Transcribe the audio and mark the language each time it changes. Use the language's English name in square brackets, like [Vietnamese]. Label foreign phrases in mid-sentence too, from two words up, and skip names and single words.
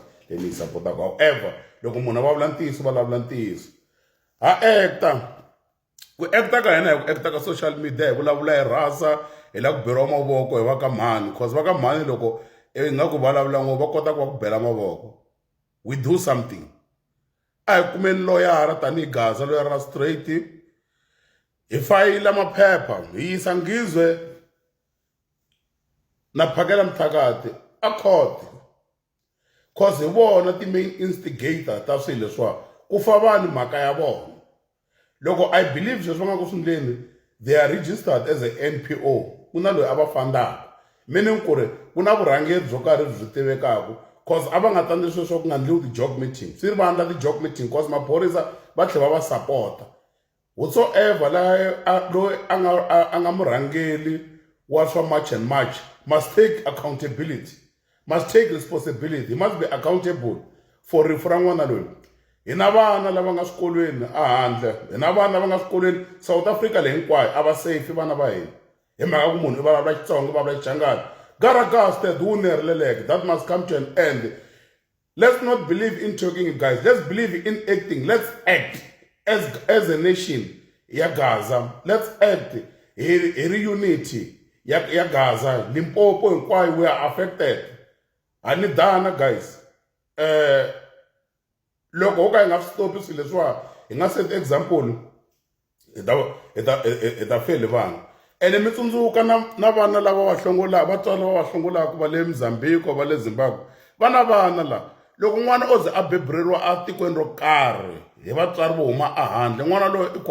[Tsonga] leyi ni supportaka however loko munhu a vulavula ntiyiso vulavula ntiyiso ha acta ku acta ka hina hi ku acta ka [English] social media [Tsonga] hi vulavula hi rasa hi la ku beriwa mavoko hi va ka mhani cause va ka mhani loko ingaku vulavula ngopfu va kota ku va ku bela mavoko [English] we do something [Tsonga] a hi kumeni loyara tanihi Gaza loyara ra straight hi fayila maphepha hi yisa Ngizwe na Phakela Mthakati a court cause hi vona ti-main instigator ta swilo leswiwa ku fa vanhu mhaka ya vona loko [English] I believe [Tsonga] sweswi va nga ku swindleni [English] they are registered as a NPO [Tsonga] ku na loyi a va fandaka meaning ku ri ku na vurhangeri byo karhi byi tivekaka cause a va nga tandi sweswo ku nga ndliwi ti-jog meeting swi ri va endla ti-jog meeting cause maphorisa va tlhela va sapota whatsoever loyi a nga murhangeri wa swa march [English] and march must take accountability must take responsibility must be accountable for [Tsonga] rifu ra n'wana loyi hi na vana lava nga swikolweni a handle hi na vana lava nga swikolweni South Africa leyi hinkwayo a va safe vana va hina hi mhaka ku munhu i vulavula Xitsonga i vulavula Xichangani Garagasta wu nereleleke [English] that must come to an end. Let's not believe in talking, guys. Let's believe in acting. Let's act as a nation ya Gaza. Let's act in unity ya Gaza. Limpopo hinkwayo we are affected. [Tsonga] Ani dana, guys. Loko ho ka hi nga stop swilo leswiwa hi nga [English] set example [Tsonga] ta fele vanhu ene mi tsundzuka na vana lava va hlongolaka vatswari lava va hlongolaka va le Mozambique va le Zimbabwe vana la loko n'wana o ze a beburiwa a tikweni ro karhi hi vatswari vo huma a handle n'wana loyi i